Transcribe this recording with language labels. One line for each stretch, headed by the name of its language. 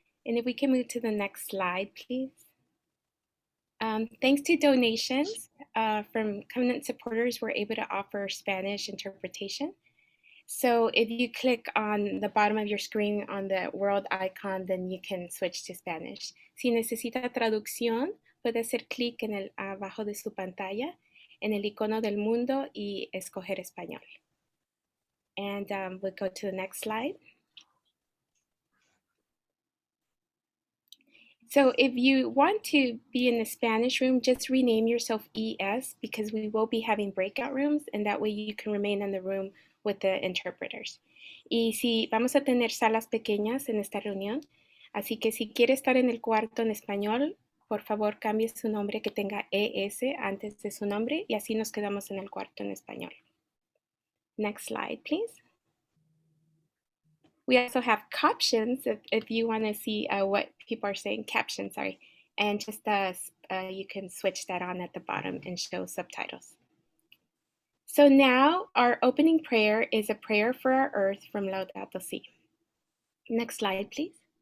English: And if we can move to the next slide, please. Thanks to donations from Covenant supporters, we're able to offer Spanish interpretation. So if you click on the bottom of your screen on the world icon, then you can switch to Spanish.
Spanish: Si necesita traducción, puede hacer clic en el abajo de su pantalla, en el icono del mundo y escoger español.
English: And we'll go to the next slide. So if you want to be in the Spanish room, just rename yourself ES because we will be having breakout rooms and that way you can remain in the room with the interpreters.
Spanish: Y si vamos a tener salas pequeñas en esta reunión, así que si quiere estar en el cuarto en español, por favor cambie su nombre que tenga ES antes de su nombre y así nos quedamos en el cuarto en español.
English: Next slide, please. We also have captions if you want to see what people are saying, captions, sorry. And just you can switch that on at the bottom and show subtitles. So now our opening prayer is a prayer for our earth from Laudato Si. Next slide, please.